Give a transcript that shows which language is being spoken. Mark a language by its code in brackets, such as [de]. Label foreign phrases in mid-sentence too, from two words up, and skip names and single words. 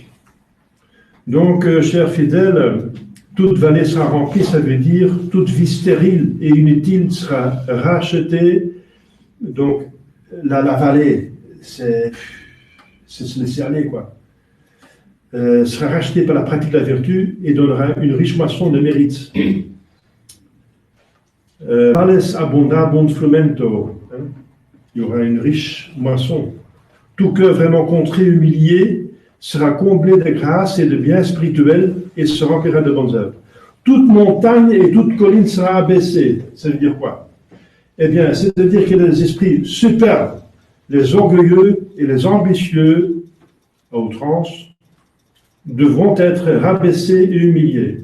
[fr] Donc, chers fidèles, toute vallée sera remplie, ça veut dire toute vie stérile et inutile sera rachetée. Donc, la vallée, c'est se laisser aller, quoi. Sera rachetée par la pratique de la vertu et donnera une riche moisson de mérite. [la] Vales abundabunt frumento. [fr] Il y aura une riche moisson. Tout cœur vraiment contré, humilié, sera comblé de grâce et de biens spirituels et se remplira de bonnes œuvres. Toute montagne et toute colline sera abaissée. Ça veut dire quoi? Eh bien, c'est-à-dire que les esprits superbes, les orgueilleux et les ambitieux, à outrance, devront être rabaissés et humiliés.